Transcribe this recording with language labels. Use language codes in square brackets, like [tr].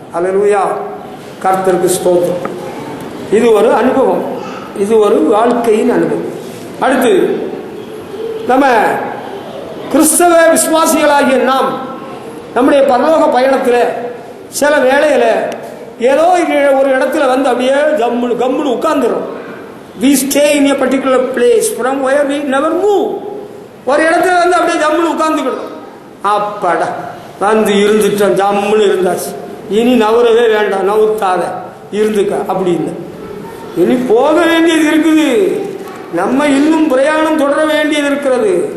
[ta] அல்லேலூயா, கர்த்தருக்கு ஸ்தோத்திரம். இது ஒரு அனுபவம், இது ஒரு வாழ்க்கையின் அனுபவம். அடுத்து, நம்ம கிறிஸ்தவ விசுவாசிகளாகிய நாம் நம்முடைய பரலோக பயணத்தில் சில வேளையில ஏதோ ஒரு இடத்துல வந்து அப்படியே கம்முன்னு உட்கார்ந்துடும். [en] We stay in a particular place from where we never move. [ta] ஒரு இடத்துல வந்து அப்படியே ஜம்முன்னு உட்கார்ந்துக்கணும். அப்பாடா வந்து இருந்துட்டோம், ஜம்முன்னு இருந்தாச்சு, இனி நவரவே வேண்டாம், நவுத்தாத இருந்துக்க அப்படின்னு. இனி போக வேண்டியது இருக்குது, நம்ம இன்னும் பிரயாணம் தொடர வேண்டியது இருக்கிறது.